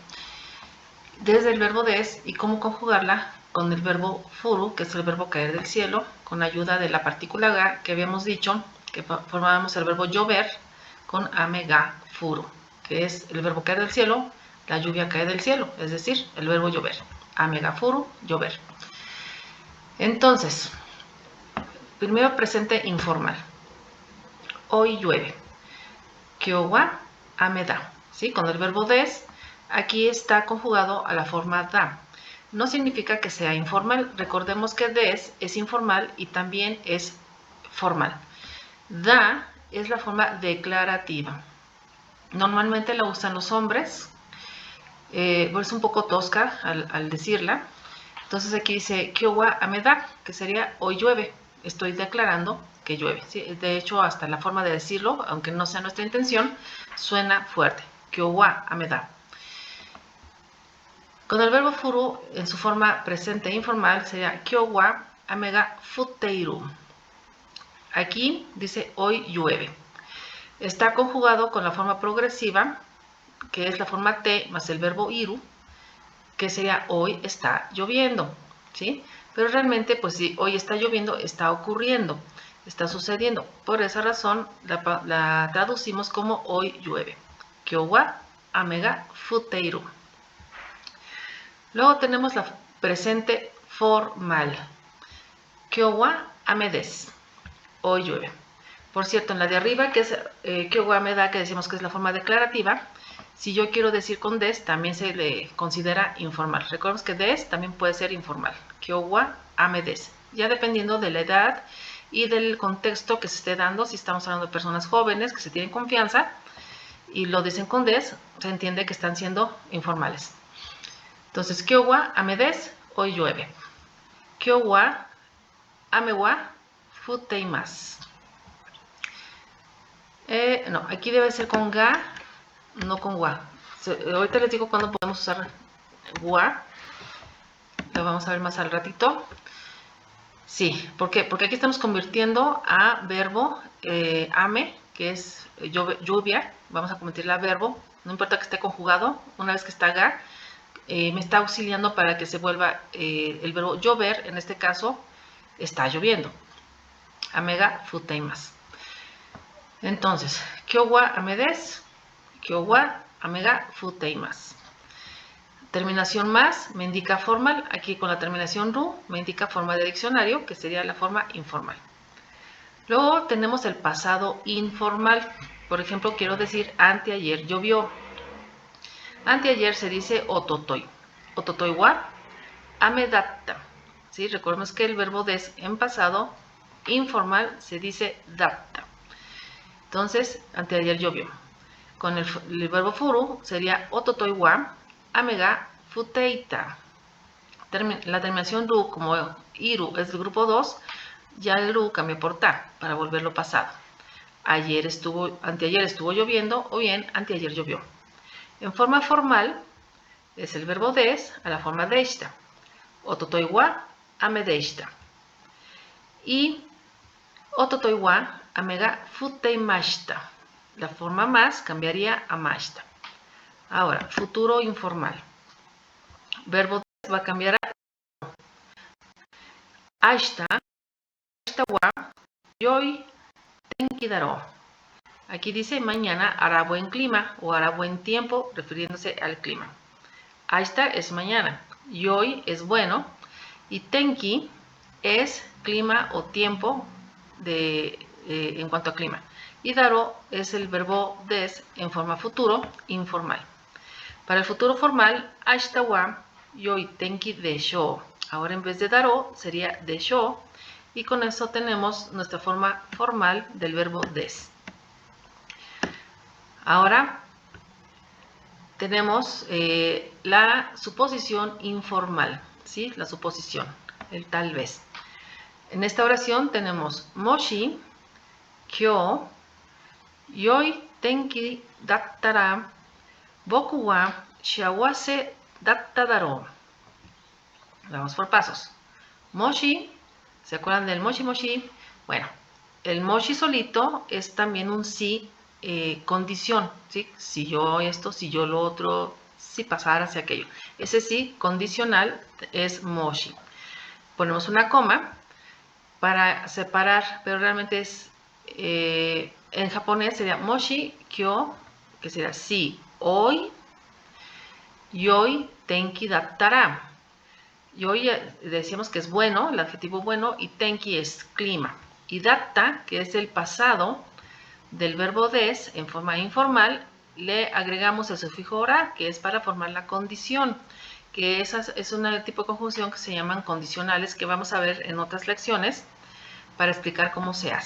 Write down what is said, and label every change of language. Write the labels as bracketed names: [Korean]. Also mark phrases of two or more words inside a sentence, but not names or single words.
[Spanish] Desde el verbo des y cómo conjugarla con el verbo furu, que es el verbo caer del cielo, con ayuda de la partícula ga, que habíamos dicho que formábamos el verbo llover con [Japanese] 雨が降る, [Spanish] que es el verbo caer del cielo, la lluvia cae del cielo, es decir, el verbo llover. [Japanese] 雨が降る, llover. [Spanish] Entonces, primero presente informal. Hoy llueve. [Japanese] 今日は雨だ. [Spanish] ¿Sí? Con el verbo des, aquí está conjugado a la forma da. No significa que sea informal. Recordemos que des es informal y también es formal. Da es la forma declarativa. Normalmente la usan los hombres. Es un poco tosca al decirla. Entonces aquí dice [Japanese] 今日は雨だ, [Spanish] que sería hoy llueve. Estoy declarando que llueve. ¿Sí? De hecho, hasta la forma de decirlo, aunque no sea nuestra intención, suena fuerte. [Japanese] 今日は雨だ. [Spanish] Con el verbo furu, en su forma presente e informal, sería [Japanese] 今日は雨が降っている. [Spanish] Aquí dice hoy llueve. Está conjugado con la forma progresiva, que es la forma te más el verbo iru, que sería hoy está lloviendo. ¿Sí? Pero realmente, pues si hoy está lloviendo, está ocurriendo, está sucediendo. Por esa razón la traducimos como hoy llueve. [Japanese] 今日は雨が降っている. [Spanish] Luego tenemos la presente formal. [Japanese] 今日は雨です. [Spanish] Hoy llueve. Por cierto, en la de arriba, que es [Japanese] 今日は雨だ, [Spanish] que decimos que es la forma declarativa, si yo quiero decir con des, también se le considera informal. Recordemos que des también puede ser informal. [Japanese] 今日は雨です. [Spanish] Ya dependiendo de la edad y del contexto que se esté dando, si estamos hablando de personas jóvenes que se tienen confianza y lo dicen con des, se entiende que están siendo informales. Entonces, [Japanese] 今日は雨です, [Spanish] hoy llueve. [Japanese] 今日は雨は降っています. [Spanish] No, aquí debe ser con ga, no con wa. Ahorita les digo cuándo podemos usar wa. Lo vamos a ver más al ratito. Sí, ¿por qué? Porque aquí estamos convirtiendo a verbo ame, que es lluvia. Vamos a convertirla a verbo. No importa que esté conjugado. Una vez que está ga, me está auxiliando para que se vuelva el verbo llover. En este caso, está lloviendo. [Japanese] 雨が降っています. Entonces, 今日は雨です、今日は雨が降っています. [Spanish] Terminación más me indica formal. Aquí con la terminación ru me indica forma de diccionario, que sería la forma informal. Luego tenemos el pasado informal. Por ejemplo, quiero decir anteayer llovió. Anteayer se dice [Japanese] ototoi. 一昨日は雨だった. [Spanish] ¿Sí? Recordemos que el verbo des en pasado informal se dice datta. Entonces, anteayer llovió. Con el verbo furu sería [Japanese] 一昨日は雨が降っていた. [Spanish] La terminación ru, como iru es del grupo 2, ya el ru cambia por ta para volverlo pasado. Anteayer estuvo lloviendo o bien anteayer llovió. En forma formal es el verbo des a la forma deishita. [Japanese] 一昨日は雨でした. Y 一昨日は雨が降っていました. [Spanish] La forma más cambiaría a mashita. Ahora, futuro informal. Verbo des va a cambiar a [Japanese] 明日は良い天気だろう. [Spanish] Aquí dice mañana hará buen clima o hará buen tiempo, refiriéndose al clima. Ashita es mañana, yoi es bueno y tenki es clima o tiempo en cuanto a clima. Y daro es el verbo des en forma futuro informal. Para el futuro formal, [Japanese] 明日は良い天気でしょう. [Spanish] Ahora en vez de daro sería deshou y con eso tenemos nuestra forma formal del verbo des. Ahora tenemos la suposición informal, ¿sí? La suposición, el tal vez. En esta oración tenemos [Japanese] もし、今日、良い天気だったら、僕は幸せだっただろう. [Spanish] Vamos por pasos. Moshi, ¿se acuerdan del [Japanese] もしもし? [Spanish] Bueno, el moshi solito es también un sí condición, ¿sí? Si yo esto, si yo lo otro, si pasara, si aquello. Ese sí condicional es moshi. Ponemos una coma para separar, pero realmente es, en japonés sería [Japanese] もし、今日, [Spanish] que sería sí, hoy, [Japanese] 良い、天気だったら. [Spanish] Yoi decíamos que es bueno, el adjetivo bueno, y tenki es clima. Y datta, que es el pasado del verbo des en forma informal, le agregamos el sufijo ora, que es para formar la condición, que es un tipo de conjunción que se llaman condicionales, que vamos a ver en otras lecciones para explicar cómo se hace.